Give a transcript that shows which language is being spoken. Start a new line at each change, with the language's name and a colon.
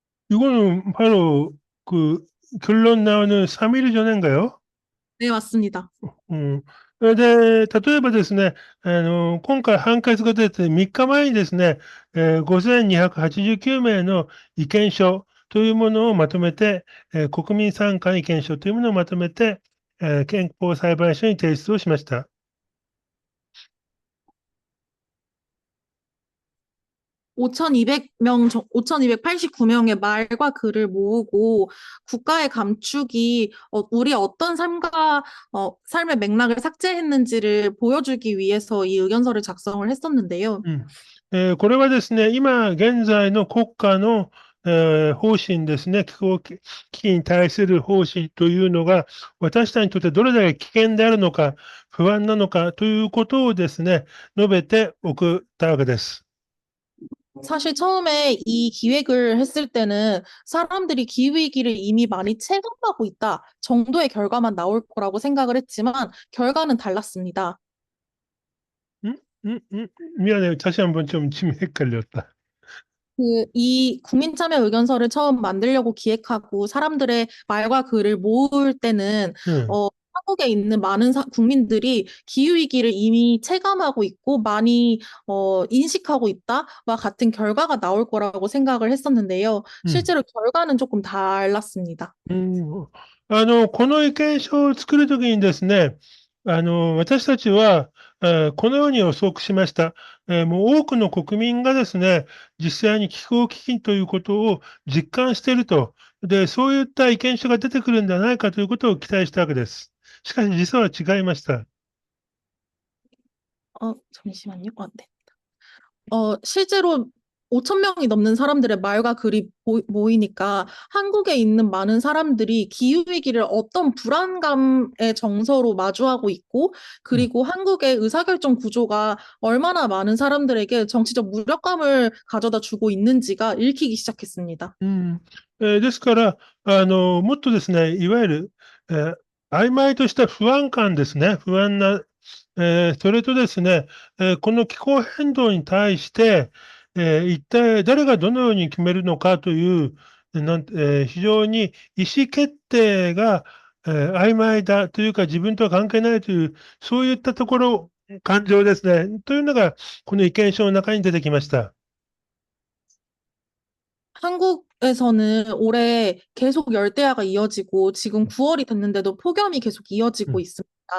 Korean: 이거는 바로 그 결론 나오는 3일 전인가요? 네, 맞습니다.
Japanese: で、例えばですね、今回判決が出て3日前にですね、5289名の意見書というものをまとめて、国民参加意見書というものをまとめて、憲法裁判所に提出をしました。
Korean: 5,289명의 말과 글을 모으고 국가의 감축이 우리의 어떤 삶의 맥락을 삭제했는지를 보여주기 위해서 이 의견서를 작성을 했었는데요.
Japanese: これはですね、今現在の国家の、方針ですね、気候危機に対する方針というのが、私たちにとってどれだけ危険であるのか、不安なのかということをですね、述べておくたわけです。
Korean: 사실 처음에 이 기획을 했을 때는 사람들이 기후위기를 이미 많이 체감하고 있다 정도의 결과만 나올 거라고 생각을 했지만 결과는 달랐습니다. 미안해요. 다시 한번 좀 짐이 헷갈렸다. 이 국민참여 의견서를 처음 만들려고 기획하고 사람들의 말과 글을 모을 때는 한국에 있는 많은 국민들이 기후위기를 이미 체감하고 있고 많이 인식하고 있다와 같은 결과가 나올 거라고 생각을 했었는데요. 실제로 결과는 조금 달랐습니다.
Japanese: この意見書を作るときにですね、私たちは、このように予測しました。もう多くの国民がですね、実際に気候危機ということを実感していると。で、そういった意見書が出てくるんではないかということを期待したわけです。しかし実は違いました。
Korean: 잠시만요. 네. 실제로 5,000명이 넘는 사람들의 말과 글이 모이니까 한국에 있는 많은 사람들이 기후위기를 어떤 불안감의 정서로 마주하고 있고, 그리고 한국의 의사결정 구조가 얼마나 많은 사람들에게 정치적 무력감을 가져다 주고 있는지가 읽히기 시작했습니다.
Japanese: ですから、もっとですね、いわゆる、曖昧とした不安感ですね、不安な、それとですね、この気候変動に対して、一体誰がどのように決めるのかという、非常に意思決定が、曖昧だというか、自分とは関係ないという、そういったところ、感情ですね、というのが、この意見書の中に出てきました。
Korean: 한국에서는 올해 계속 열대야가 이어지고 지금 9월이 됐는데도 폭염이 계속 이어지고 있습니다.